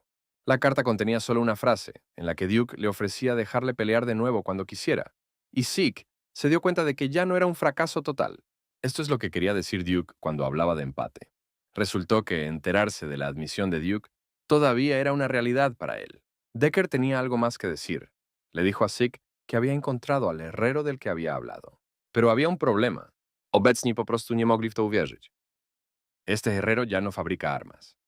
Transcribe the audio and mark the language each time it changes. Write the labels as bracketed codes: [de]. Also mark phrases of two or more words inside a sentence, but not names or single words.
[es] La carta contenía solo una frase, en la que Duke le ofrecía dejarle pelear de nuevo cuando quisiera, y Zeke se dio cuenta de que ya no era un fracaso total. Esto es lo que quería decir Duke cuando hablaba de empate. Resultó que enterarse de la admisión de Duke todavía era una realidad para él. Decker tenía algo más que decir. Le dijo a Zeke que había encontrado al herrero del que había hablado. Pero había un problema. [pl] Obecni po prostu nie mogli w to uwierzyć. [es] Este herrero ya no fabrica armas.